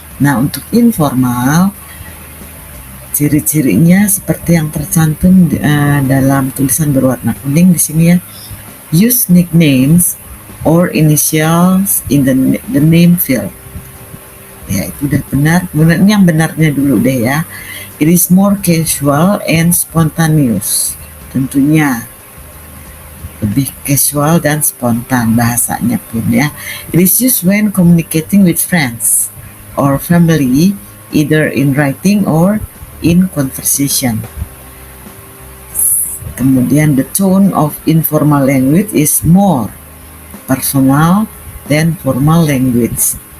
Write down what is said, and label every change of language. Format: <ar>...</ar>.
<id>Nah, untuk informal ciri-cirinya seperti yang tercantum dalam tulisan berwarna kuning di sini ya.</id> <en>Use nicknames or initials in the name field.</en> <id>Ya, itu udah benar. Kemudian ini yang benarnya dulu deh ya.</id> <en>It is more casual and spontaneous.</en> <id>Tentunya lebih casual dan spontan bahasanya pun ya.</id> <en>It is used when communicating with friends or family, either in writing or in conversation.</en> <id>Kemudian</id> <en>the tone of informal language is more personal than formal language.</en>